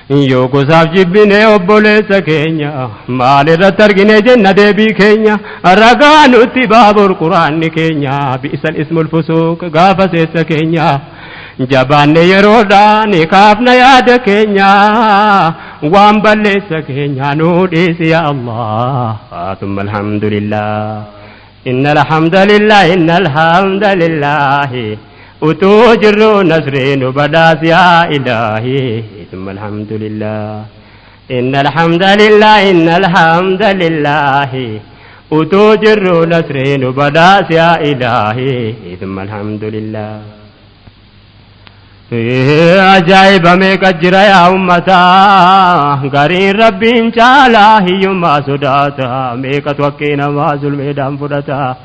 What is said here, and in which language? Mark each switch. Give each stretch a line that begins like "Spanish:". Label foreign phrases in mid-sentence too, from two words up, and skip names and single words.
Oromo: Yoo gosaaf jibbine obboleessa keenya, maal irratti argine jenna deebii keenya, ragaa nutti baabur Quraanni keenya,
Arabic: بئس الاسم الفسوق
Oromo: gaafa seessa keenya. Jabaanne yeroodhaan kaafna yaada keenya, waan balleessa keenya nuu dhiisi
Arabic: يا الله ثم الحمد لله. إن الحمد لله، إن الحمد لله.
Oromo: Utuu jirru nasri nu badhaas
Arabic: يا إلهي, ثم الحمد لله. إن الحمد لله، إن الحمد لله.
Oromo: Utuu jirru nasri nu badhaas
Arabic: يا إلهي ثم الحمد لله.
Oromo: Ee, ajaa'iba meeqa jira yaa ummata, gariin Rabbiin caalaa hiyyummaa sodaata, meeqatu haqqii namaa zulmeedhaan fudhata.